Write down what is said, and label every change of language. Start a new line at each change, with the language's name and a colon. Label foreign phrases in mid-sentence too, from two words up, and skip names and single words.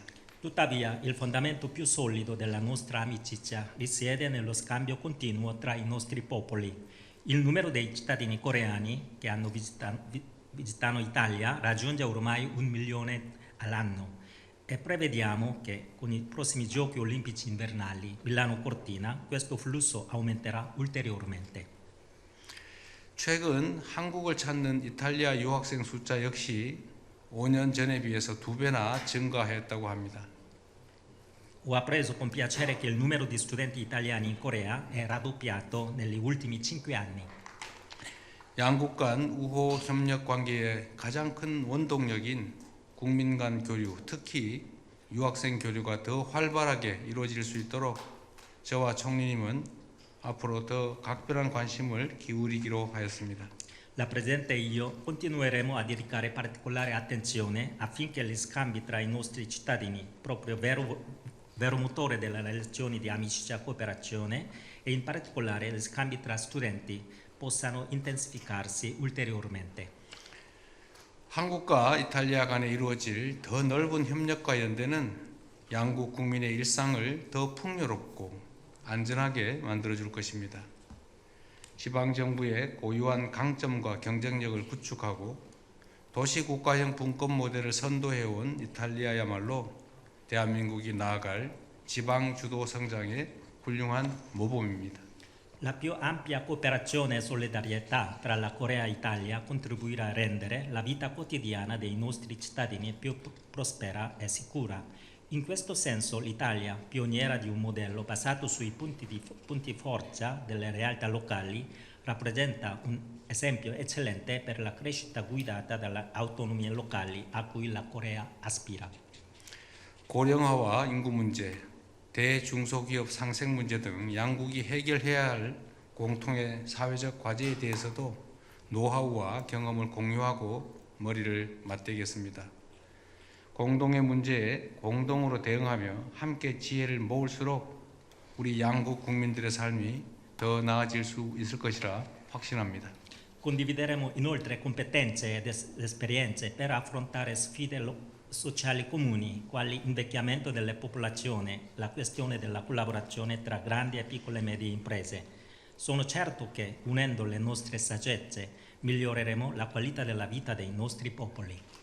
Italian: Tuttavia, il fondamento più solido della nostra amicizia risiede nello scambio continuo tra i nostri popoli. Il numero dei cittadini coreani che visitano Italia raggiunge ormai 1 milione all'anno e prevediamo che con i prossimi giochi olimpici invernali Milano-Cortina questo flusso aumenterà ulteriormente.
Korean: 최근 한국을 찾는 이탈리아 유학생 숫자 역시 5년 전에 비해서 2배나 증가했다고 합니다.
Italian: Ho appreso con piacere che il numero di studenti italiani in Corea è raddoppiato negli ultimi 5 anni.
Korean: 양국 간 우호 협력 관계의 가장 큰 원동력인 국민 간 교류, 특히 유학생 교류가 더 활발하게 이루어질 수 있도록 저와 총리님은 앞으로 더 각별한 관심을 기울이기로 하였습니다.
Italian: La Presidente e io continueremo a dedicare particolare attenzione affinché gli scambi tra i nostri cittadini, proprio vero motore delle relazioni di amicizia e cooperazione, e in particolare gli scambi tra studenti, possano intensificarsi ulteriormente.
Korean: 한국과 이탈리아 간에 이루어질 더 넓은 협력과 연대는 양국 국민의 일상을 더 풍요롭고 안전하게 만들어줄 것입니다. 지방정부의 고유한 강점과 경쟁력을 구축하고 도시국가형 분권 모델을 선도해온 이탈리아야말로 대한민국이 나아갈 지방주도 성장의 훌륭한 모범입니다.
Italian: La più ampia cooperazione e solidarietà tra la Corea e l'Italia contribuirà a rendere la vita quotidiana dei nostri cittadini più prospera e sicura. In questo senso l'Italia, pioniera di un modello basato sui punti forza delle realtà locali, rappresenta un esempio eccellente per la crescita guidata dalle autonomie locali a cui la Corea aspira.
Korean: 고령화와 인구 문제, 대중소기업 상생 문제 등 양국이 해결해야 할 공통의 사회적 과제에 대해서도 노하우와 경험을 공유하고 머리를 맞대겠습니다. 공동의 문제에 공동으로 대응하며 함께 지혜를 모을수록 우리 양국 국민들의 삶이 더 나아질 수 있을 것이라 확신합니다.
Italian: Condivideremo inoltre competenze ed esperienze per affrontare sfide sociali comuni, quali invecchiamento delle popolazioni, la questione della collaborazione tra grandi e piccole e medie imprese. Sono certo che, unendo le nostre saggezze, miglioreremo la qualità della vita dei nostri popoli.